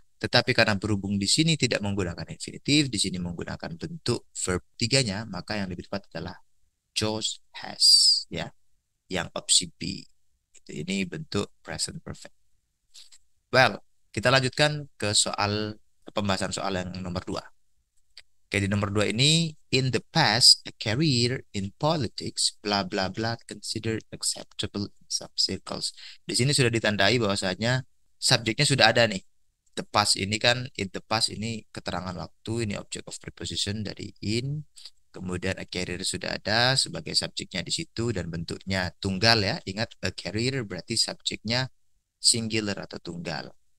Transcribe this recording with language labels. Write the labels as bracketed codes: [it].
[id] Tetapi karena berhubung di sini tidak menggunakan infinitif, di sini menggunakan bentuk verb tiganya, maka yang lebih tepat adalah George has ya, yang opsi B. Ini bentuk present perfect. Well, kita lanjutkan ke pembahasan soal yang nomor 2. Oke, di nomor 2 ini, [en] in the past, a career in politics, bla bla bla, considered acceptable in some circles. [id] Di sini sudah ditandai bahwasanya subjeknya sudah ada nih. The past ini kan, [en] in the past [id] ini keterangan waktu, ini object of preposition dari in. Kemudian a career sudah ada sebagai subjeknya di situ dan bentuknya tunggal ya. Ingat, a career berarti subjeknya singular atau tunggal.